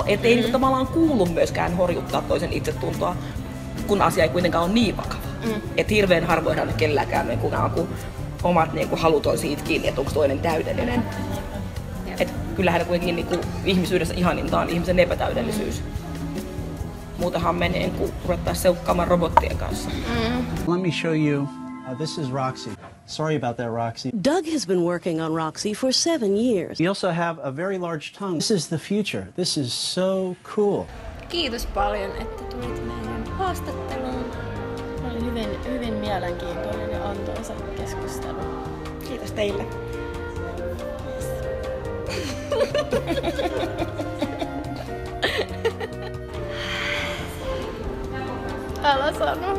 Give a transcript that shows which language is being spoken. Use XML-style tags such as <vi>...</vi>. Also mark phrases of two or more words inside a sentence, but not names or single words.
<fi>Että ei tavallaan kuulu myöskään horjuttaa toisen itsetuntoa, kun asia ei kuitenkaan ole niin vakava. Että hirveän harvoinhan kelläkään kun omat halut on siitä kiinni, että onko toinen täydellinen. Et kyllähän kuitenkin ihmisyydessä ihaninta on ihmisen epätäydellisyys. Muutenhan menee, kun ruvettaisiin seukkaamaan robottien kanssa.</fi> <en>Let me show you. This is Roxy. Sorry about that, Roxy. Doug has been working on Roxy for 7 years. We also have a very large tongue. This is the future. This is so cool.</en> <fi>Kiitos paljon, että tulit meidän haastatteluun. Oli hyvin mielenkiintoinen ja antoisa keskustelu. Kiitos teille. Älä sano.</fi>